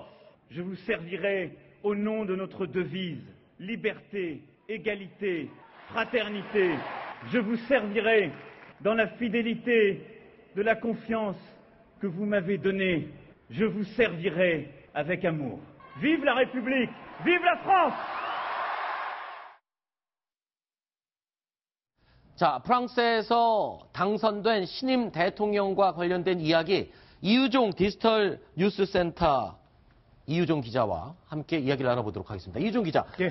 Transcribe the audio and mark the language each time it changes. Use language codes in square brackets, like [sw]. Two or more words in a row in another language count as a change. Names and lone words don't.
[fr] Je vous servirai au nom de notre devise, liberté, égalité, fraternité. Je vous servirai dans la fidélité de la confiance que vous m'avez donnée. Je vous servirai avec amour. Vive la République! Vive la France! [ko] 자, 프랑스에서 당선된 신임 대통령과 관련된 이야기, 이유종 디지털 뉴스센터 이유종 기자와 함께 이야기를 나눠보도록 하겠습니다. 이유종 기자, 예.